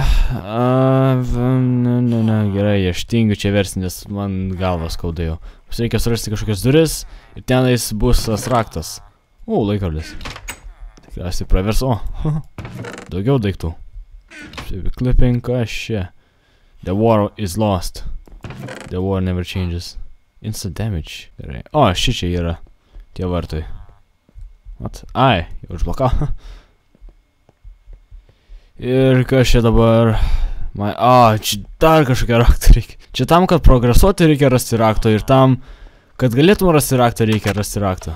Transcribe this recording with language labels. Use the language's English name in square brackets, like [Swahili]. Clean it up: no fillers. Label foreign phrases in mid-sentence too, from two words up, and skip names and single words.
[Lithuanian] Gerai, aš tingiu čia versti, nes man galvas skaudėjo. Mums reikia surasti kažkokias duris ir tenais bus tas raktas. Laikrodis. Tikriausiai pravers. Daugiau daiktų. Clipping, kas čia? [English] The war is lost. The war never changes. Instant damage. [Lithuanian] Gerai. Šičia yra tie vartai. Jau užblokavo. Ir kas čia dabar? Čia dar kažkokia rakto reikia. Čia tam, kad progresuoti reikia rasti rakto ir tam, kad galėtum rasti raktą, reikia rasti raktą.